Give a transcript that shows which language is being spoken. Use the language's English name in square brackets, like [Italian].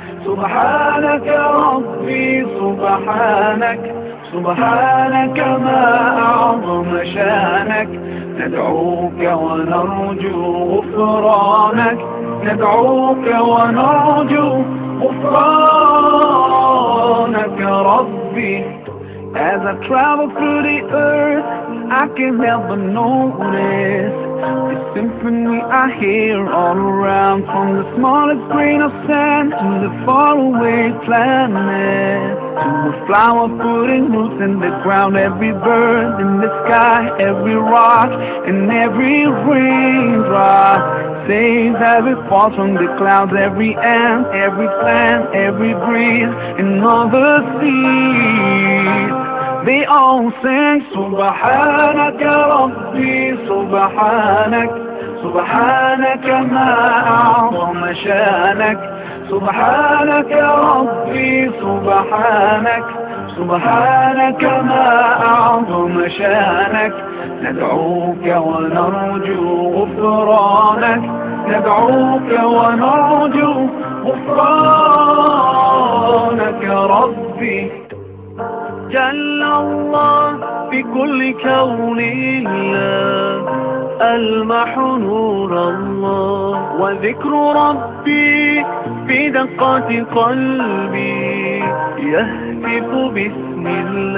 [Arabic] سبحانك ربي سبحانك سبحانك ما أعظم شانك ندعوك ونرجو غفرانك ندعوك ونرجو غفرانك ربي. [English] As I travel through the earth, I can't help but notice the symphony I hear all around, from the smallest grain of sand to the faraway planet, to a flower putting roots in the ground, every bird in the sky, every rock and every raindrop saves as it falls from the clouds, every ant, every plant, every breeze and all the seas. They all sing [Arabic] Subhanaka Rabbi Subhanak Subhanaka ma a'zama shanak Subhanaka Rabbi Subhanak Subhanaka ma a'zama shanak ندعوك ونرجو غفرانك ندعوك ونرجو غفرانك ربي. جل الله في كل كون الله ألمح نور الله وذكر ربي في دقات قلبي يهتف باسم الله.